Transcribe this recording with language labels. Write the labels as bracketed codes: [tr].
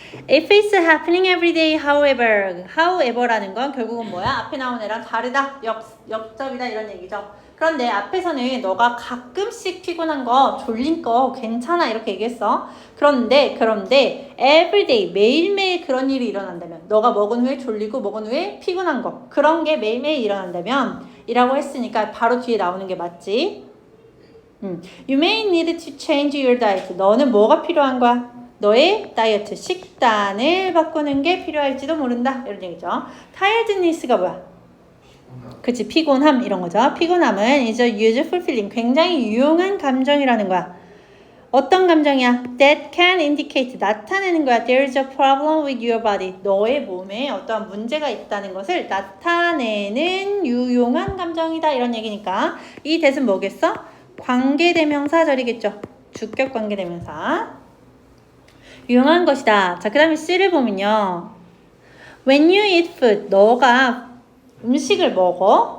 [en] If it's happening every day, however라는 건 [ko] 결국은 뭐야? 앞에 나온 애랑 다르다, 역접이다 이런 얘기죠. 그런데 앞에서는 너가 가끔씩 피곤한 거, 졸린 거 괜찮아 이렇게 얘기했어. 그런데 [en] every day [ko] 매일매일 그런 일이 일어난다면 너가 먹은 후에 졸리고 먹은 후에 피곤한 거 그런 게 매일매일 일어난다면 이라고 했으니까 바로 뒤에 나오는 게 맞지. [en] You may need to change your diet. [ko] 너는 뭐가 필요한 거야? 너의 다이어트, 식단을 바꾸는 게 필요할지도 모른다. 이런 얘기죠. tiredness가 뭐야? 그치, 피곤함 이런 거죠. 피곤함은 [en] is a useful feeling. [ko] 굉장히 유용한 감정이라는 거야. 어떤 감정이야? [en] That can indicate. [ko] 나타내는 거야. [en] There's a problem with your body. [ko] 너의 몸에 어떠한 문제가 있다는 것을 나타내는 유용한 감정이다. 이런 얘기니까 이 that은 뭐겠어? 관계대명사절이겠죠. 주격 관계대명사. 유용한 것이다. 자, 그 다음에 C를 보면요. [en] When you eat food, [ko] 너가 음식을 먹어.